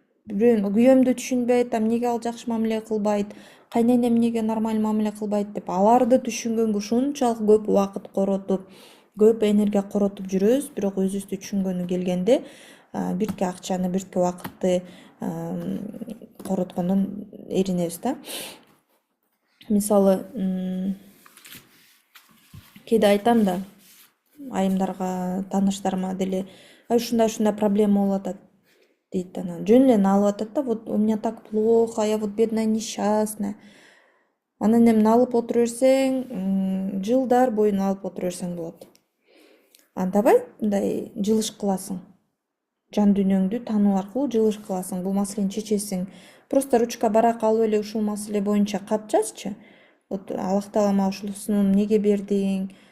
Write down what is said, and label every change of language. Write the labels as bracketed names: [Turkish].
[Kyrgyz] Күйөөмдү түшүнбөйт, эмнеге ал жакшы мамиле кылбайт, кайненем эмнеге нормалдуу мамиле кылбайт деп аларды түшүнгөнгө ушунчалык көп убакыт коротуп, көп энергия коротуп жүрөбүз, бирок өзүбүздү түшүнгөнү келгенде бирке акчаны, бирке убакытты короткондон эринебиз да. Мисалы, кээде айтам да айымдарга, тааныштарыма деле, ушундай проблема болуп атат дейт. Анан жөн эле алып атат да, [Russian] вот у меня так плохо, я вот бедная несчастная. [Kyrgyz] Анан эми алып отура берсең, жылдар боюна алып отура берсең болот. Андабай мындай жылыш кыласың. Жан дүйнөңдү таануу аркылуу жылыш кыласың, бул маселени чечесиң. Просто ручка барак алып эле ушул маселе боюнча кат жазчы. Вот Аллах Таала мага ушул сунум эмнеге бердиң,